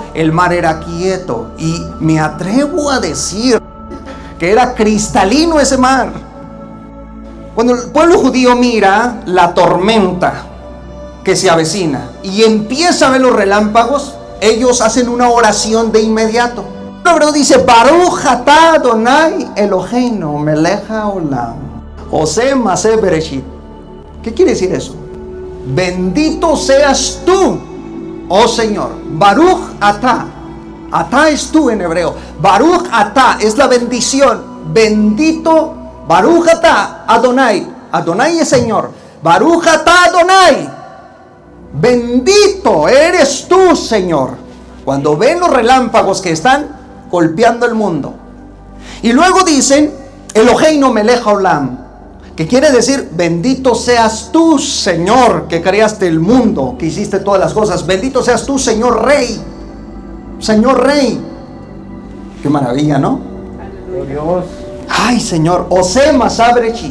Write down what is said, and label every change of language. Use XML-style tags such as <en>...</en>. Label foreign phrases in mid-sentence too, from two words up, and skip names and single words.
<es>El mar era quieto y me atrevo a decir que era cristalino ese mar. Cuando el pueblo judío mira la tormenta que se avecina y empieza a ver los relámpagos, ellos hacen una oración de inmediato. El hebreo dice:</es> <he>ברוך אתה אדני אלהינו מלך העולם עושה מעשה בראשית.</he> <es>¿Qué quiere decir eso? Bendito seas tú, oh Señor.</es> <he>ברוך אתה.</he> <es>Atah es tú en hebreo.</es> <he>ברוך אתה</he> <es>es la bendición. Bendito.</es> <he>ברוך אתה אדני.</he> <es>Adonai es Señor.</es> <he>ברוך אתה אדני.</he> <es>Bendito eres tú, Señor. Cuando ven los relámpagos que están golpeando el mundo. Y luego dicen:</es> <he>אלהינו מלך העולם,</he> <es>que quiere decir: bendito seas tú, Señor, que creaste el mundo, que hiciste todas las cosas. Bendito seas tú, Señor Rey. Señor Rey. Qué maravilla, ¿no? Oh Dios. Ay, Señor.</es> <he>עושה מעשה בראשית.</he>